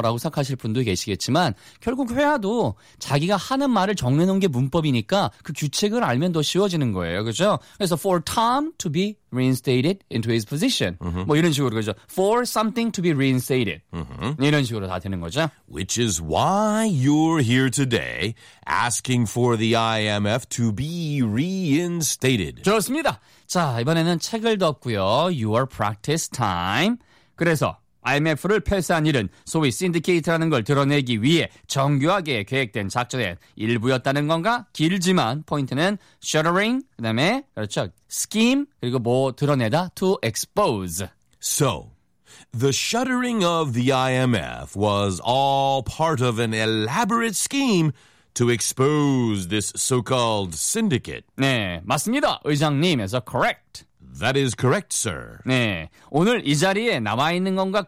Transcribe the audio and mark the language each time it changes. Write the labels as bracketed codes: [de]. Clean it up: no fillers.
[ko] 라고 생각하실 분도 계시겠지만 결국 회화도 자기가 하는 말을 정리해놓은 게 문법이니까 그 규칙을 알면 더 쉬워지는 거예요. 그렇죠? 그래서 [en] for Tom to be reinstated into his position. Mm-hmm. [ko] 뭐 이런 식으로 그죠. [en] For something to be reinstated. Mm-hmm. [ko] 이런 식으로 다 되는 거죠. [en] Which is why you're here today asking for the IMF to be reinstated. reinstated. [ko] 좋습니다. 자, 이번에는 책을 덮고요. [en] Your practice time. [ko] 그래서 IMF를 폐쇄한 일은 소위 신디케이트라는 걸 드러내기 위해 정교하게 계획된 작전의 일부였다는 건가? 길지만 포인트는 shuttering, 그 다음에 그렇죠, scheme, 그리고 뭐 드러내다, to expose. [en] So, the shuttering of the IMF was all part of an elaborate scheme to expose this so-called syndicate. [ko] 네, 맞습니다. 의장님에서 correct. [en] That is correct, sir. [ko] 네, 오늘 이 자리에 남아 있는 건가?